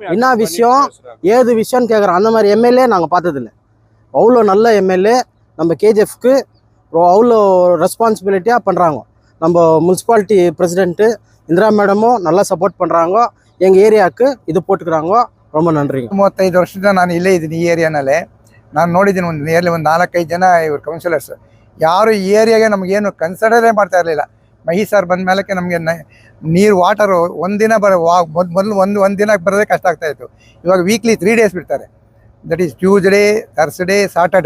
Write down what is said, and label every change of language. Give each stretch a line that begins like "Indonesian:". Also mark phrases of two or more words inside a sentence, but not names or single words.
Tamil: என்ன விஷயம் ஏது விஷயம்னு கேட்குறாங்க. அந்த மாதிரி எம்எல்ஏ நாங்கள் பார்த்ததில்லை. அவ்வளோ நல்ல எம்எல்ஏ நம்ம கேஜிஎஃப்க்கு அவ்வளோ ரெஸ்பான்சிபிலிட்டியாக பண்ணுறாங்க. நம்ம
English: municipality president
Tamil: இந்திரா மேடமும் நல்லா சப்போர்ட் பண்ணுறாங்க. எங்கள் ஏரியாவுக்கு இது போட்டுக்கிறாங்க. ரொம்ப நன்றிங்க.
Kannada: 35 ವರ್ಷದಿಂದ ನಾನು ಇಲ್ಲೇ ಇದ್ದೀನಿ ಈ ಏರಿಯಾನಲ್ಲೇ. ನಾನು ನೋಡಿದ್ದೀನಿ ನಿಯರ್ಲಿ 4-5 ಜನ ಇವರು ಕೌನ್ಸಿಲರ್ಸ್ ಯಾರು ಈ ಏರಿಯಾಗೆ ನಮಗೇನು ಕನ್ಸಿಡರೇ ಮಾಡ್ತಾ ಇರಲಿಲ್ಲ. ಮಹಿ ಸರ್ ಬಂದ ಮೇಲಕ್ಕೆ ನಮಗೆ ನೀರು ವಾಟರು ಒಂದಿನ ಮೊದಲು ಒಂದು ದಿನಕ್ಕೆ ಬರೋದೇ ಕಷ್ಟ ಆಗ್ತಾಯಿತ್ತು.
English: ಇವಾಗ weekly 3 days ಬಿಡ್ತಾರೆ. that is Tuesday, Thursday, Saturday.